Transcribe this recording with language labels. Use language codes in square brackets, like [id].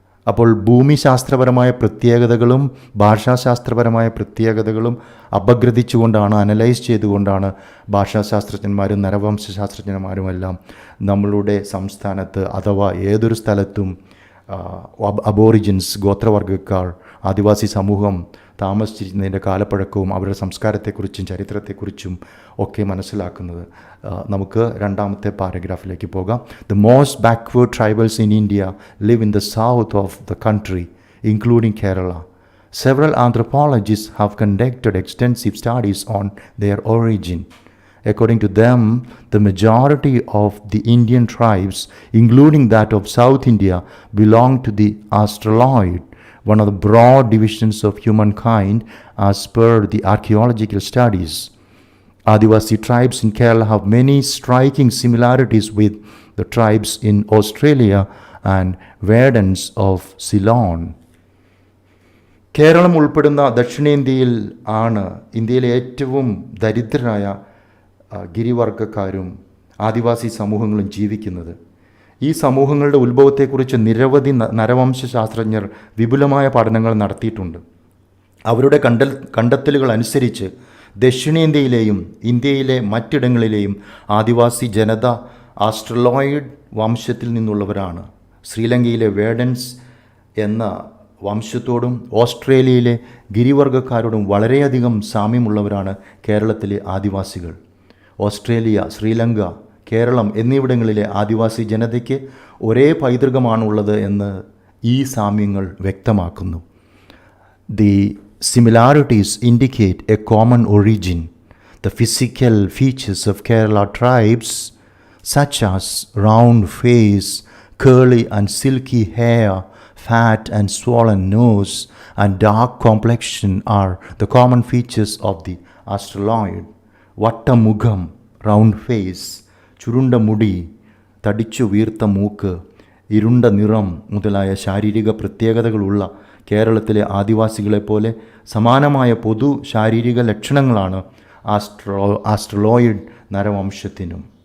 [ml] അപ്പോൾ ഭൂമിശാസ്ത്രപരമായ പ്രത്യേകതകളും ഭാഷാശാസ്ത്രപരമായ പ്രത്യേകതകളും അപഗ്രഥിച്ചുകൊണ്ടാണ്, അനലൈസ് ചെയ്തുകൊണ്ടാണ് ഭാഷാശാസ്ത്രജ്ഞന്മാരും നരവംശാസ്ത്രജ്ഞന്മാരുമെല്ലാം നമ്മളുടെ സംസ്ഥാനത്ത് അഥവാ ഏതൊരു സ്ഥലത്തും അബോറിജിൻസ്, ഗോത്രവർഗ്ഗക്കാർ, ആദിവാസി സമൂഹം താമസിച്ചിരുന്നതിൻ്റെ കാലപ്പഴക്കവും അവരുടെ സംസ്കാരത്തെക്കുറിച്ചും ചരിത്രത്തെക്കുറിച്ചും ഒക്കെ മനസ്സിലാക്കുന്നത്. നമുക്ക് രണ്ടാമത്തെ പാരഗ്രാഫിലേക്ക് പോകാം. [en] The most backward tribals in India live in the south of the country, including Kerala. Several anthropologists have conducted extensive studies on their origin. According to them, the majority of the Indian tribes, including that of South India, belong to the Australoid, one of the broad divisions of humankind as per the archaeological studies. Adivasi tribes in Kerala have many striking similarities with the tribes in Australia and Verdens of Ceylon. [ml] Keralam ഉൾപ്പെടുന്ന ദക്ഷിണേന്ത്യയിൽ ആണ് ഇന്ത്യയിലെ ഏറ്റവും ദരിദ്രരായ ഗിരിവർഗ്ഗക്കാരും ആദിവാസി സമൂഹങ്ങളും ജീവിക്കുന്നത്. ഈ സമൂഹങ്ങളുടെ ഉത്ഭവത്തെക്കുറിച്ച് നിരവധി നരവംശാസ്ത്രജ്ഞർ വിപുലമായ പഠനങ്ങൾ നടത്തിയിട്ടുണ്ട്. അവരുടെ കണ്ടെത്തലുകൾ അനുസരിച്ച് ദക്ഷിണേന്ത്യയിലെയും ഇന്ത്യയിലെ മറ്റിടങ്ങളിലെയും ആദിവാസി ജനത ആസ്ട്രലോയിഡ് വംശത്തിൽ നിന്നുള്ളവരാണ്. ശ്രീലങ്കയിലെ വേഡൻസ് എന്ന വംശത്തോടും ഓസ്ട്രേലിയയിലെ ഗിരിവർഗ്ഗക്കാരോടും വളരെയധികം സാമ്യമുള്ളവരാണ് കേരളത്തിലെ ആദിവാസികൾ. ഓസ്ട്രേലിയ, ശ്രീലങ്ക, കേരളം എന്നിവിടങ്ങളിലെ ആദിവാസി ജനതയ്ക്ക് ഒരേ പൈതൃകമാണുള്ളത് എന്ന് ഈ സാമ്യങ്ങൾ വ്യക്തമാക്കുന്നു. [en] The similarities indicate a common origin. The physical features of Kerala tribes, such as round face, curly and silky hair, fat and swollen nose, and dark complexion are the common features of the Australoid. [ml] വട്ടമുഖം, [en] round face, [ml] ചുരുണ്ട മുടി, തടിച്ചു വീർത്ത മൂക്ക്, ഇരുണ്ട നിറം മുതലായ ശാരീരിക പ്രത്യേകതകളുള്ള കേരളത്തിലെ ആദിവാസികളെപ്പോലെ സമാനമായ പൊതു ശാരീരിക ലക്ഷണങ്ങളാണ് ആസ്ട്രലോയിഡ് നരവംശത്തിനും.